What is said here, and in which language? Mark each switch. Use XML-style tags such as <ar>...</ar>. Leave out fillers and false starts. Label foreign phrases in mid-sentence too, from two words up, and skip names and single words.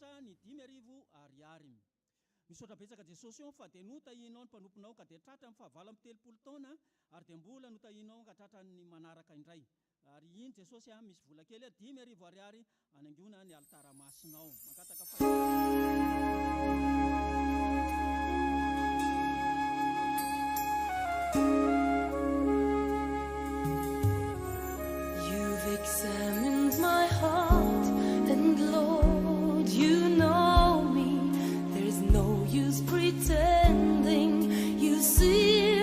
<mg>ny 5,000 misaotra betsaka Jesosy io fa dia notahinao ny mpanomponao ka dia tratra amin'ny fahavala amin'ny 30 taona ary dia mbola notahinao ka tratra ny manaraka indray ary iny Jesosy misy vola kely 5,000 ariary anaingona ny altara masinao makataka</mg> <en>You've examined my heart and Lord you know me there's no use pretending you see</en>